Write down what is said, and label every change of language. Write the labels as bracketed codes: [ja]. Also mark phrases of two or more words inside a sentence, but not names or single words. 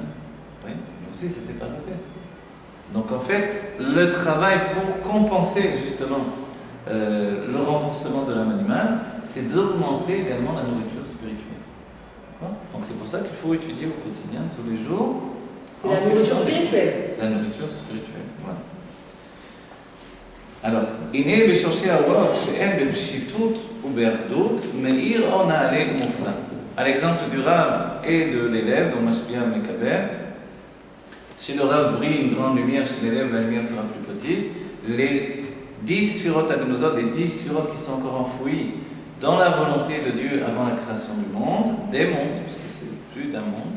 [fr] Oui, mais aussi c'est séparité. Donc en fait, le travail pour compenser justement le renforcement de l'âme animale, c'est d'augmenter également la nourriture spirituelle. Donc c'est pour ça qu'il faut étudier au quotidien, tous les jours. C'est la nourriture spirituelle. La nourriture spirituelle, voilà. Alors, [he] הנה בשורשי הרוח שאין בפשיטות ובאחדות מאיר אור נעלה ומופלא. [fr] À l'exemple du Rav et de l'élève, dont [he] משפיע מקבל, [fr] Chez le Rav brille une grande lumière, chez l'élève la lumière sera plus petite. Les 10 Sfirot Agnosot, les 10 Sfirot qui sont encore enfouies dans la volonté de Dieu avant la création du monde, des mondes, puisque c'est plus d'un monde.